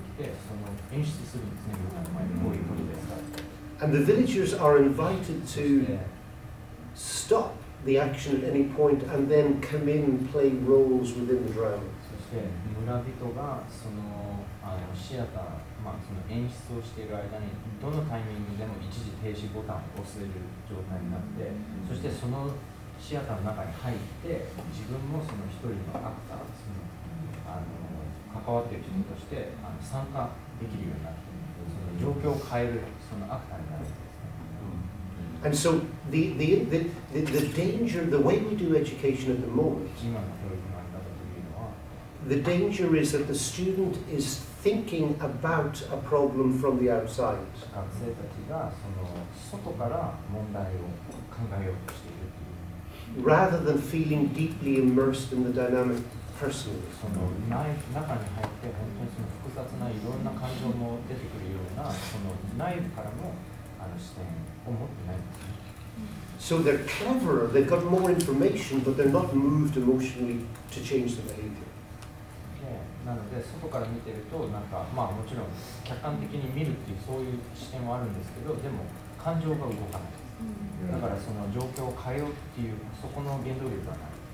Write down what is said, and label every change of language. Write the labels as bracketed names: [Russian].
[Japanese] 、その演出するんですね、みんなの前にこういうことですから。 [English] And the villagers are invited to stop the action at any point and then come in and play roles within the drama. [Japanese] そして村人がそのシアター、その演出をしている間にどのタイミングでも一時停止ボタンを押せる状態になって、そしてそのシアターの中に入って自分もその一人のアクター、その関わっている人として参加できるようになって、その状況を変えるそのアクターになるんですね。 [English] And so the danger, the way we do education at the moment, [Japanese] 今の教育のあり方というのは、 [English] the danger is that the student is thinking about a problem from the outside. [Japanese] 学生たちがその外から問題を考えようとしているという。 [English] rather than feeling deeply immersed in the dynamic personally. [Japanese] その中に入って本当にその複雑ないろんな感情も出てくるようなその内部からの視点を持ってないんですね。 [English] So they're cleverer, they've got more information, but they're not moved emotionally to change the behavior. [Japanese] なので外から見てるとなんかもちろん客観的に見るっていうそういう視点はあるんですけど、でも感情が動かない。だからその状況を変えようっていうそこの原動力がない。